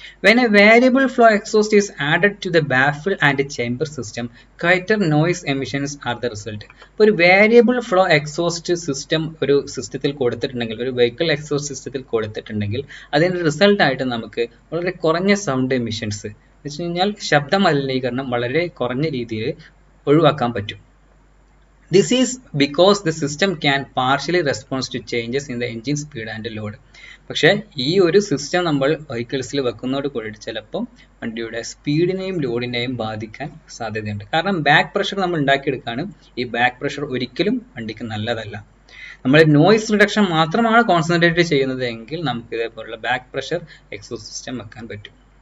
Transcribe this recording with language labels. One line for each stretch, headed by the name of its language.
English: When a variable flow exhaust is added to the baffle and chamber system, quieter noise emissions are the result.
Malayalam: ഇപ്പോൾ ഒരു variable flow exhaust system ഒരു സിസ്റ്റത്തിൽ കൊടുത്തിട്ടുണ്ടെങ്കിൽ, ഒരു vehicle exhaust സിസ്റ്റത്തിൽ കൊടുത്തിട്ടുണ്ടെങ്കിൽ അതിന്റെ റിസൾട്ടായിട്ട് നമുക്ക് വളരെ കുറഞ്ഞ സൗണ്ട് എമിഷൻസ് വെച്ച് കഴിഞ്ഞാൽ ശബ്ദ മലിനീകരണം വളരെ കുറഞ്ഞ രീതിയിൽ ഒഴിവാക്കാൻ പറ്റും.
English: This is because the system can partially respond to changes in the engine speed and load.
Malayalam: പക്ഷേ ഈ ഒരു സിസ്റ്റം നമ്മൾ വെഹിക്കിൾസിൽ വെക്കുന്നതോട് കൂടിയിട്ട് ചിലപ്പോൾ വണ്ടിയുടെ സ്പീഡിനെയും ലോഡിനെയും ബാധിക്കാൻ സാധ്യതയുണ്ട്. കാരണം ബാക്ക് പ്രഷർ നമ്മൾ ഉണ്ടാക്കിയെടുക്കുകയാണ്. ഈ ബാക്ക് പ്രഷർ ഒരിക്കലും വണ്ടിക്ക് നല്ലതല്ല. നമ്മൾ നോയ്സ് റിഡക്ഷൻ മാത്രമാണ് കോൺസെൻട്രേറ്റ് ചെയ്യുന്നത് എങ്കിൽ നമുക്ക് ഇതേപോലുള്ള ബാക്ക് പ്രഷർ എക്സോസ്റ്റ് സിസ്റ്റം വെക്കാൻ പറ്റും.